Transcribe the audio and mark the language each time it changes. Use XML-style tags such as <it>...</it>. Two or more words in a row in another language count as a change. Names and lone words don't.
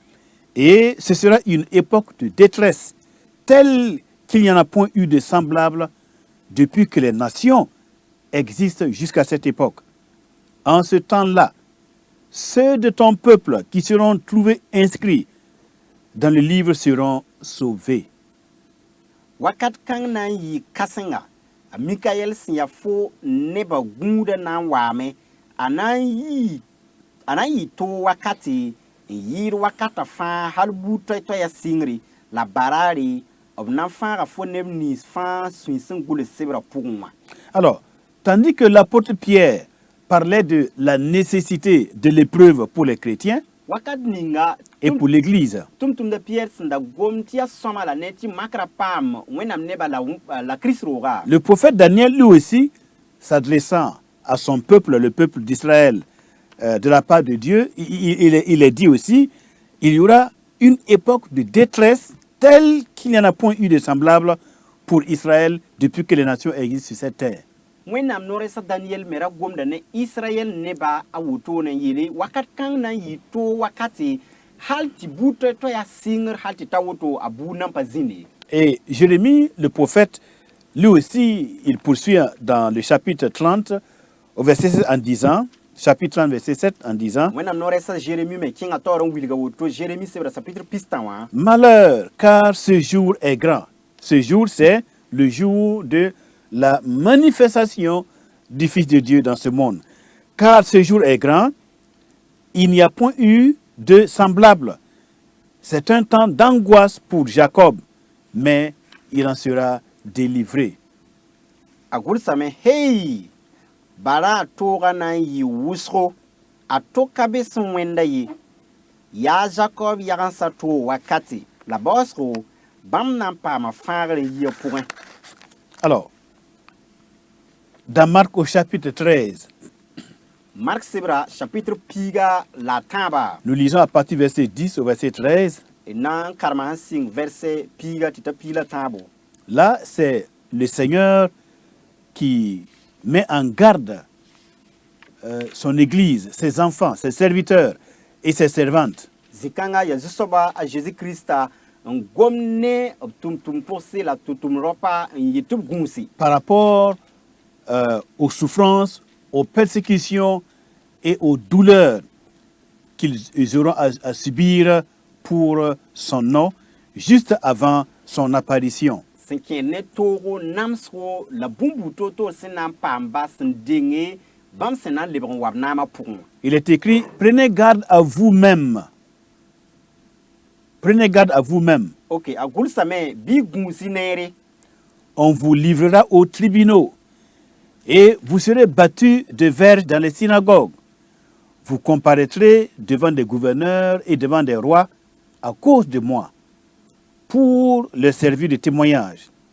<fr>Et ce sera une époque de détresse telle qu'il n'y en a point eu de semblable depuis que les nations existent jusqu'à cette époque. En ce temps-là, ceux de ton peuple qui seront trouvés inscrits dans le livre seront sauvés.</fr> <mos>wakat kãng na n yɩ kãsenga a mikaɛl sẽn ya fo neba gũuda na n waame a na n yɩ too wakate n yɩɩd wakata fãa hal buud toɛ-toɛya sɩngre la baraare b na n fãaga fo neb nins fãa sũy sẽn gʋls sebra pʋgẽ wã</mos> <fr>Alors, tandis que l'apôtre Pierre parlait de la nécessité de l'épreuve pour les chrétiens</fr> <mos>wakat ninga</mos> <fr>et pour l'Église,</fr> <mos>tʋm-tʋmda piyɛr sẽn da gom tɩ yaa sõma la ne tɩ makra paam wẽnnaam neba la kirist rooga</mos> <fr>le prophète Daniel, lui aussi, s'adressant à son peuple, le peuple d'Israël, de la part de Dieu, il est dit aussi, il y aura une époque de détresse telle qu'il n'y en a point eu de semblable pour Israël depuis que les nations existent sur cette terre.</fr> <mos>wẽnnaam noorɛsa daniyɛl me ra gomda ne israyɛl neba a woto n yeele wakat kãng na n yɩ too wakate hal tɩ buud toɛ-toɛya sɩngr hal tɩ ta woto a buud nan pa zĩnde</mos> <fr>Et Jérémie, le prophète, lui aussi, il poursuit dans le chapitre 30, au verset 7 en disant, chapitre 30, verset 7 en disant,</fr> <mos>wẽnnaam noorɛsa jérémi me kẽnga taoor n wilga woto jérémi sebra chapitre pistã wã</mos> <fr>malheur, car ce jour est grand. Ce jour, c'est le jour de la manifestation du Fils de Dieu dans ce monde. Car ce jour est grand il n'y a point eu de semblable. C'est un temps d'angoisse pour Jacob, mais il en sera délivré.</fr> <mos>A gʋlsame hey bara a tooga na n yɩ wʋsgo a toka be sẽn wẽnda ye yaa Jacob yagensa toog wakate la baoosgo bãmb na n paama fãagr n yia pʋgẽ.</mos> <fr>Alors, dans Marc au chapitre 13,</fr> <mos>Mark Sebra chapitre piga la tãaba</mos> <fr>nous lisons à partir du verset 10 au verset 13.</fr> <mos>d na n karema sẽn sɩng verset piga tɩ t'a pii la tãabo.</mos> <fr>Là, c'est le Seigneur qui met en garde son Église, ses enfants, ses serviteurs et ses servantes</fr> <mos>Zikãngã yaa zu-soaba a Jésus-Christa n gom ne b tʋm-tʋm pʋgse la tʋm-tʋm raopa n yɩ tɩ b gũusi</mos> <fr>par rapport aux souffrances, aux persécutions et aux douleurs qu'ils auront à subir pour son nom, juste avant son apparition.</fr> <mos>sẽn kẽed ne toogo namsgo la bũmb to-toor sẽn na n paam ba sẽn denge bãmb sẽn na n lebg n wa b naamã pʋgẽ wã.</mos> <fr>Il est écrit, prenez garde à vous-même. Prenez garde à vous-même.</fr> <mos>Ok, a gʋlsame bɩ y gũusi neere</mos> <fr>On vous livrera aux tribunaux et vous serez battus de verges dans les synagogues. Vous comparaîtrez devant des gouverneurs et devant des rois à cause de moi, pour leur servir de témoignage.</fr>